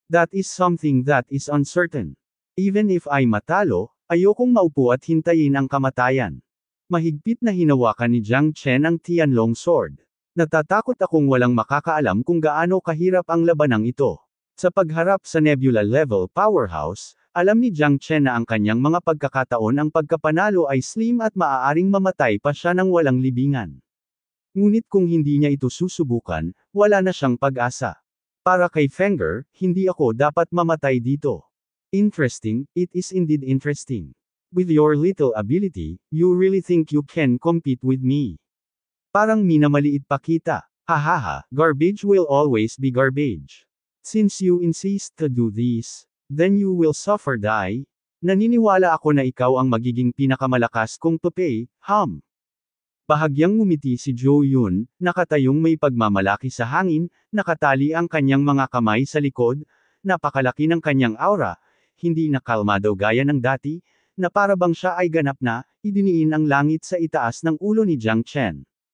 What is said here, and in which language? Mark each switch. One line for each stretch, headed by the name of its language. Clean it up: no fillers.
English: That is something that is uncertain. Even if
Filipino: ay matalo, ayokong maupo at hintayin ang kamatayan. Mahigpit na hinawakan ni Jiang Chen ang Tianlong sword. Natatakot akong walang makakaalam kung gaano kahirap ang labanang ito. Sa pagharap sa nebula-level powerhouse, alam ni Jiang Chen na ang kanyang mga pagkakataon ang pagkapanalo ay slim at maaaring mamatay pa siya ng walang libingan. Ngunit kung hindi niya ito susubukan, wala na siyang pag-asa. Para kay Fenger, hindi ako dapat mamatay dito.
English: Interesting, it is indeed interesting. With your little ability, you really think you can compete with me.
Filipino: Parang minamaliit pa kita. Hahaha,
English: garbage will always be garbage. Since you insist to do this, then you will suffer die.
Filipino: Naniniwala ako na ikaw ang magiging pinakamalakas kong tupay, Bahagyang ngumiti si Zhou Yun, nakatayong may pagmamalaki sa hangin, nakatali ang kanyang mga kamay sa likod, napakalaki ng kanyang aura, hindi na kalmado gaya ng dati, na para bang siya ay ganap na, idiniin ang langit sa itaas ng ulo ni Jiang Chen.